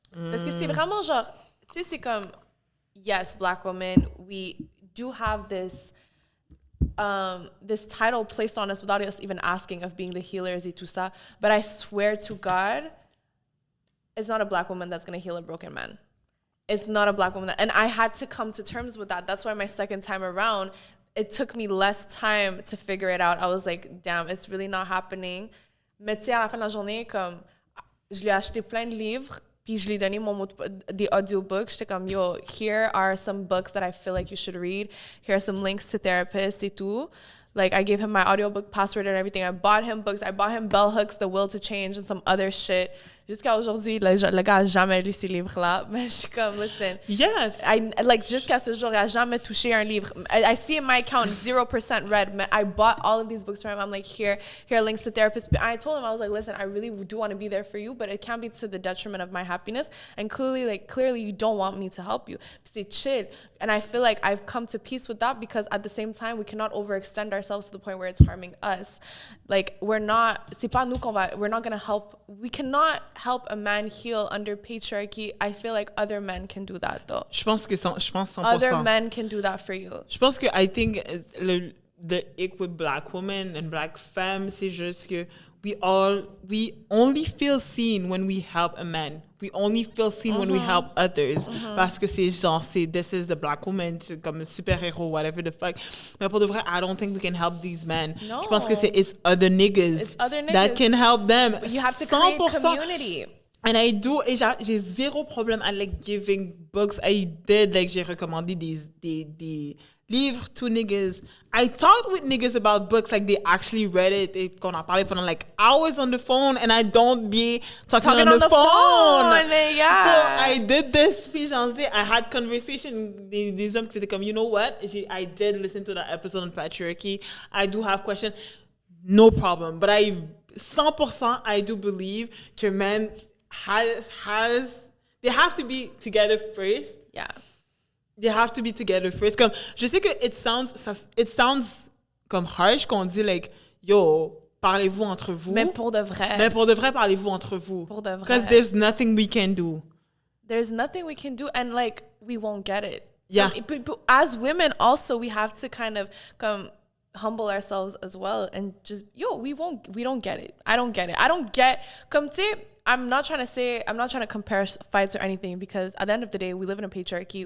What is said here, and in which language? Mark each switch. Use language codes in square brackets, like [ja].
[fr] Parce que c'est vraiment genre, tu sais, c'est comme, [en] yes, Black women, we do have this this title placed on us without us even asking of being the healers [fr] et tout ça. [en] But I swear to God, it's not a Black woman that's going to heal a broken man. It's not a Black woman. And I had to come to terms with that. That's why my second time around, it took me less time to figure it out. I was like, damn, it's really not happening. [fr] Mais tu sais, à la fin de la journée, comme, je lui ai acheté plein de livres, puis je lui ai donné des audiobooks. J'étais comme, [en] yo, here are some books that I feel like you should read. Here are some links to therapists [fr] et tout. [en] Like, I gave him my audiobook password and everything. I bought him books. I bought him Bell Hooks, The Will to Change, and some other shit. [fr] Jusqu'à aujourd'hui, le gars n'a jamais lu ces livres-là. Mais je suis comme, [en] listen. Yes. [fr] Like, jusqu'à ce jour, il n'a jamais touché un livre. [en] I see in my account 0% read. I bought all of these books for him. I'm like, here are links to therapists. But I told him, I was like, listen, I really do want to be there for you, but it can't be to the detriment of my happiness. And clearly, you don't want me to help you. [fr] C'est chill. [en] And I feel like I've come to peace with that because at the same time, we cannot overextend ourselves to the point where it's harming us. Like, we're not going to help. We cannot help a man heal under patriarchy. I feel like other men can do that, though. [fr] Je pense 100%. [en] Other men can do that for you. [fr] Je pense que [en] I think the ick with Black women and Black femmes, [fr] c'est juste que [en] we only feel seen when we help a man. We only feel seen when we help others. [fr] Parce que c'est genre, [en] this is the Black woman, [fr] c'est comme un super-héros, [en] whatever the fuck. [fr] Mais pour de vrai, [en] I don't think we can help these men. No. [fr] Je pense que [en] it's other niggas. It's other niggas. That can help them. But you have to create 100%. community. And I do, [fr] et j'ai zéro problème à [en] like giving books. I did, like, [fr] j'ai recommandé des livres [en] to niggas. I talked with niggas about books, like they actually read it. They [fr] qu'on a parlé pendant [en] like hours on the phone, and I don't be talking on the phone. Yeah. So I did this speech. I had conversation. [fr] Des hommes qui étaient comme, [en] you know what? I did listen to that episode on patriarchy. I do have questions. No problem. But 100% I do believe que men they have to be together first. Yeah. They have to be together first. [fr] Comme, je sais que [en] it sounds [fr] comme harsh qu'on dit like, yo, parlez-vous entre vous. Mais pour de vrai. Mais pour de vrai, parlez-vous entre vous. Pour de vrai. [en] Because there's nothing we can do. There's nothing we can do, and like we won't get it. Yeah. As women, also we have to kind of humble ourselves as well, and just we don't get it. I don't get it. I don't get. [fr] Comme tu sais, [en] I'm not trying to compare fights or anything, because at the end of the day, we live in a patriarchy.